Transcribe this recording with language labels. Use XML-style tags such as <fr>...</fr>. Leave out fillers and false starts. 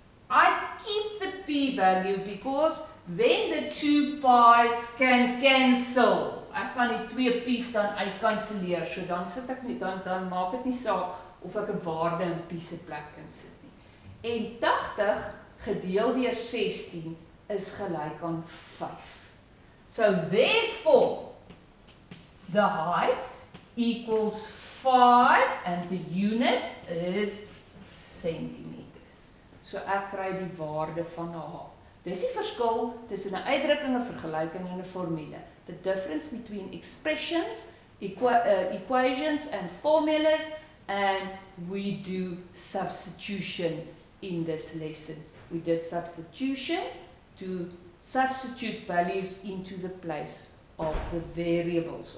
<en>I keep the p value because then the 2 pi's can cancel.</en> <af>Ek kan die 2 p's dan uitkanselleer, so dan sit ek nie, dan maak dit nie saak of ek 'n waarde in p se plek insit nie. En 80 gedeel deur 16 is gelyk aan 5.</af> <en>So therefore, the height equals 5 and the unit is centimeters.</en> <af>So ek kry die waarde van H. Dis die verskil tussen 'n uitdrukking, 'n vergelyking en 'n formule.</af> <en>The difference between expressions, equations and formulas, and we do substitution in this lesson. We did substitution to substitute values into the place of the variables.</en>